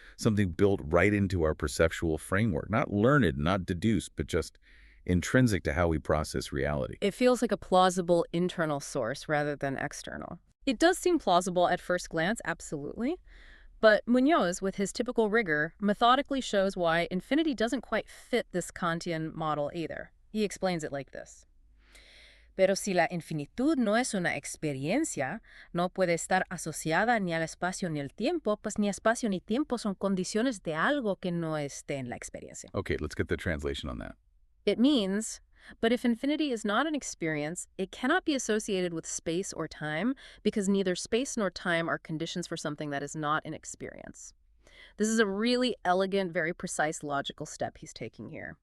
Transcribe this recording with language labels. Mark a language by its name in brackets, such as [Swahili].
[English] Something built right into our perceptual framework, not learned, not deduced, but just intrinsic to how we process reality. It feels like a plausible internal source rather than external. It does seem plausible at first glance, absolutely. But Muñoz, with his typical rigor, methodically shows why infinity doesn't quite fit this Kantian model either. He explains it like this. [Spanish] Pero si la infinitud no es una experiencia, no puede estar asociada ni al espacio ni al tiempo, pues ni espacio ni tiempo son condiciones de algo que no esté en la experiencia. [English] Okay, let's get the translation on that. It means, but if infinity is not an experience, it cannot be associated with space or time, because neither space nor time are conditions for something that is not an experience. This is a really elegant, very precise logical step he's taking here.